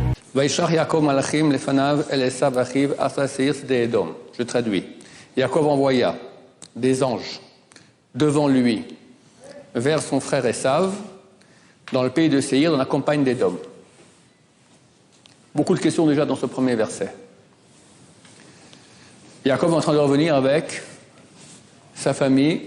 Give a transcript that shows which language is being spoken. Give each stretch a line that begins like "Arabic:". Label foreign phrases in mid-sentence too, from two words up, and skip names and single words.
Hebrew: וישלח יעקב מלאכים לפניו אל עשו אחיו ארצה שעיר שדה אדום.
French: Je traduis. Yaakov envoya des anges devant lui vers son frère Esav dans le pays de Séir, dans la campagne d'Édom. Beaucoup de questions déjà dans ce premier verset. Yaakov est en train de revenir avec sa famille.